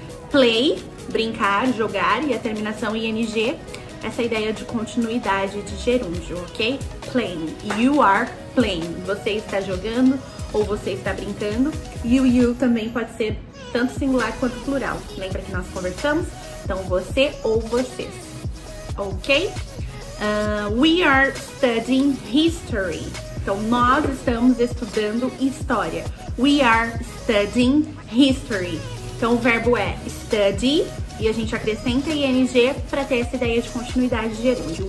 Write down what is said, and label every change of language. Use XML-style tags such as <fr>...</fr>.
<pt>Play, brincar, jogar, e a terminação ing, essa ideia de continuidade de gerúndio, ok?</pt> <en>Playing, you are playing,</en> <pt>você está jogando ou você está brincando. You também pode ser tanto singular quanto plural. Lembra que nós conversamos? Então, você ou vocês, ok?</pt> <en>We are studying history.</en> <pt>Então, nós estamos estudando história.</pt> <en>We are studying history.</en> <pt>Então, o verbo é study e a gente acrescenta ing para ter essa ideia de continuidade de gerúndio.</pt>